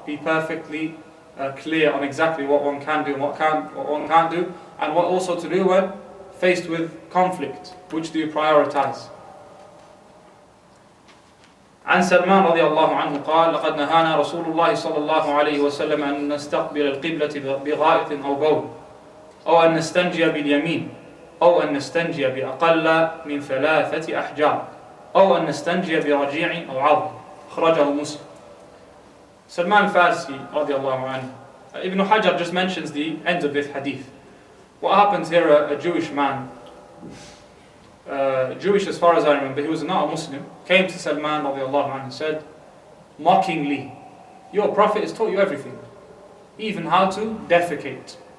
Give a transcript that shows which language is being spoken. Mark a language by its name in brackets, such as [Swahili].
[English] Be perfectly clear on exactly what one can do and what one can't do, and what also to do when faced with conflict. Which do you prioritize? [Arabic] عن سلمان رضي الله عنه قال لقد نهانا رسول الله صلى الله عليه وسلم أن نستقبل القبلة بغائط أو بول أو أن نستنجي باليمين أو أن نستنجي بأقل من 3 أحجار أو أن نستنجي برجيع أو عظم أخرجه مسلم. [English] Salman al-Farsi [Arabic] رضي الله عنه. [English] Ibn Hajar just mentions the end of this hadith. What happens here, a Jewish man, Jewish as far as I remember, he was not a Muslim, came to Salman radiallahu anhu and said, mockingly, your Prophet has taught you everything, even how to defecate.